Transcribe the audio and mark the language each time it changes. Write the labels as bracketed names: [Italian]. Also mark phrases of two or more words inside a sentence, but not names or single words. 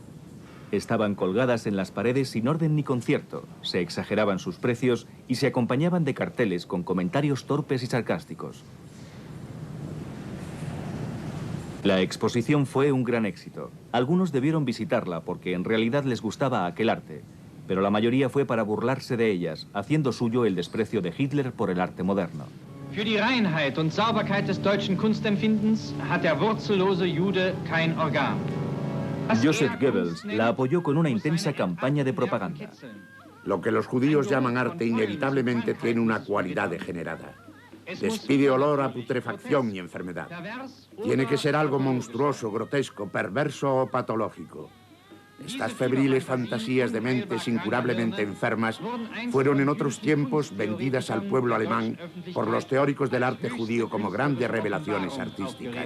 [Spanish] Estaban colgadas en las paredes sin orden ni concierto, se exageraban sus precios y se acompañaban de carteles con comentarios torpes y sarcásticos. La exposición fue un gran éxito. Algunos debieron visitarla porque en realidad les gustaba aquel arte, pero la mayoría fue para burlarse de ellas, haciendo suyo el desprecio de Hitler por el arte moderno. [German] Für die Reinheit und Sauberkeit des deutschen Kunstempfindens hat der wurzellose Jude kein Organ. [Spanish] Joseph Goebbels la apoyó con una intensa campaña de propaganda. Lo que los judíos llaman arte inevitablemente tiene una cualidad degenerada. Despide olor a putrefacción y enfermedad. Tiene que ser algo monstruoso, grotesco, perverso o patológico. Estas febriles fantasías de mentes incurablemente enfermas fueron en otros tiempos vendidas al pueblo alemán por los teóricos del arte judío como grandes revelaciones artísticas.